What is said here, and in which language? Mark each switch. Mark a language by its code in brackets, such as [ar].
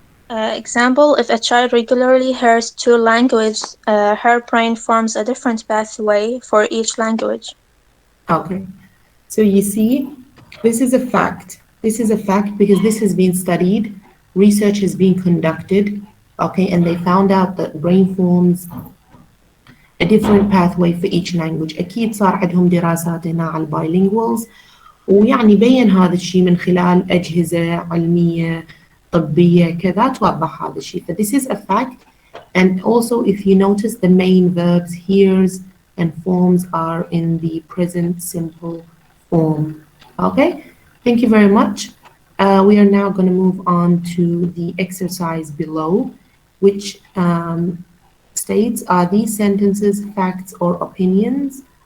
[en] Example, if a child regularly hears two languages, her brain forms a different pathway for each language. Okay. So you see, this is a fact. This is a fact because this has been studied. Research has been conducted. Okay, and they found out that brain forms a different pathway for each language. [ar] أكيد صار عندهم دراسات هنا على البايلينجوالز ويعني بين هذا الشيء من خلال أجهزة علمية طبية كذا توضح هذا الشيء. [en] So this is a fact. And also if you notice the main verbs hears and forms are in the present simple form. Okay, thank you very much. We are now going to move on to the exercise below, which states, are these sentences facts or opinions?